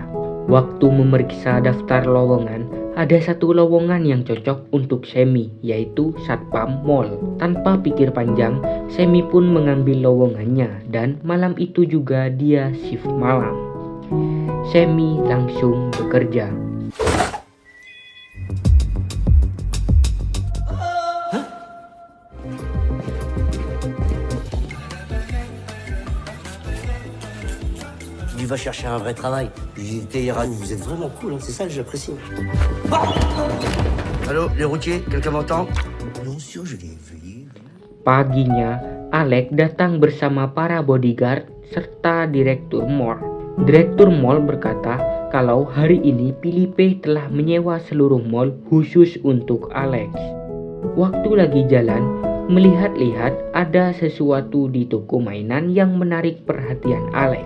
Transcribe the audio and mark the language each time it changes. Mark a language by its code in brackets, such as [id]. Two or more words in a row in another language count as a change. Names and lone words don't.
[id] Waktu memeriksa daftar lowongan, ada satu lowongan yang cocok untuk Semi, yaitu Satpam Mall. Tanpa pikir panjang, Semi pun mengambil lowongannya dan malam itu juga dia shift malam. Semi langsung bekerja. [fr] Tu vas chercher un vrai travail. Puis Téhéran, vous êtes vraiment cool, hein, c'est ça que j'apprécie. Allô, les routiers, quelqu'un m'entend? Bien sûr, je l'ai vu. [id] Paginya, Alex datang bersama para bodyguard serta direktur mall. Direktur mall berkata kalau hari ini Philippe telah menyewa seluruh mall khusus untuk Alex. Waktu lagi jalan, melihat-lihat ada sesuatu di toko mainan yang menarik perhatian Alex.